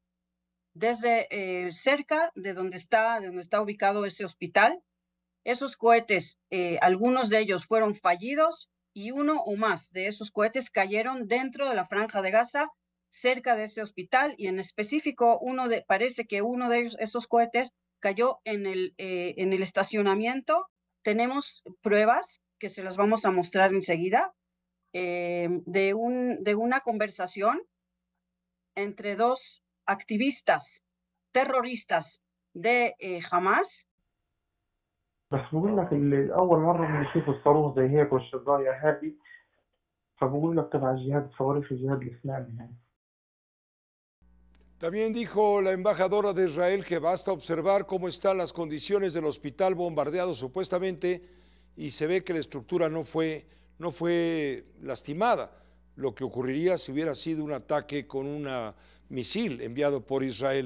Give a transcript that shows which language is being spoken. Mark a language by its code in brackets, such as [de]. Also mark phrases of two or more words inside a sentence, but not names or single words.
[es] Desde cerca de donde está ubicado ese hospital, esos cohetes, algunos de ellos fueron fallidos, y uno o más de esos cohetes cayeron dentro de la Franja de Gaza, cerca de ese hospital, y en específico parece que uno de esos cohetes cayó en el estacionamiento. Tenemos pruebas que se las vamos a mostrar enseguida de una conversación entre dos activistas terroristas de Hamas. [ar] بس بقول لك اللي أول مرة بنشوف الصاروخ زي هيك والشظايا هذه فبقول لك تبع الجهاد الصواريخ الجهاد الإسلامي يعني. [es] También dijo la embajadora de Israel que basta observar cómo están las condiciones del hospital bombardeado supuestamente y se ve que la estructura no fue lastimada, lo que ocurriría si hubiera sido un ataque con un misil enviado por Israel.